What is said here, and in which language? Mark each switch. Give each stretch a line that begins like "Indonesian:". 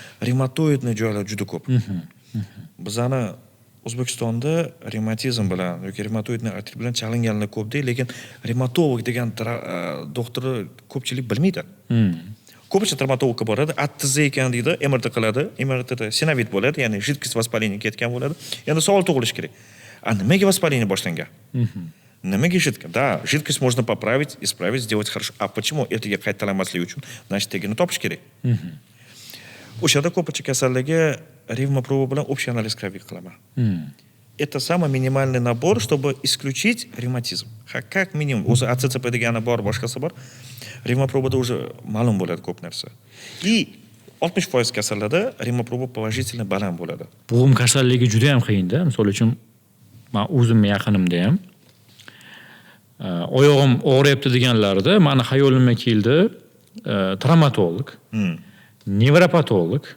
Uzbek: Revmatoidni joylar juda ko'p. Bizani O'zbekistonda revmatizm bilan yoki revmatoidni artrit bilan chalinganlar ko'p-da, lekin revmatolog degan doktorni ko'pchilik bilmaydi. Ko'pchilik travmatologga boradi, tizza ekan deydi, MRT qiladi, MRTda sinovit bo'ladi, ya'ni жидкость воспаления ketgan bo'ladi. Endi savol tug'ilishi kerak. Nimaga воспаление boshlangan? Nimaga жидкость?
Russian: Да, жидкость можно поправить, исправить, сделать хорошо.
Uzbek: А почему ertaga qaytalanmasligi uchun? Значит, tegini topish kerak. O'shada ko'pchilik kasalligi ревмопроба bilan общий анализ крови qilaman.
Russian: Это самый минимальный набор, чтобы исключить ревматизм.
Uzbek: Как минимум, o'zi ACCP degani bor, boshqasi bor. Revmaprobada уже ma'lum bo'ladi ko'p narsa. И 60% kasallarda revmaproba положительно baland bo'ladi. Bo'g'im kasalligi juda ham qiyin-da. Misol uchun, men o'zimning yaqinimda ham oyog'im og'riyapti deganlarda, meni xayolimga keldi travmatolog, nevropatolog.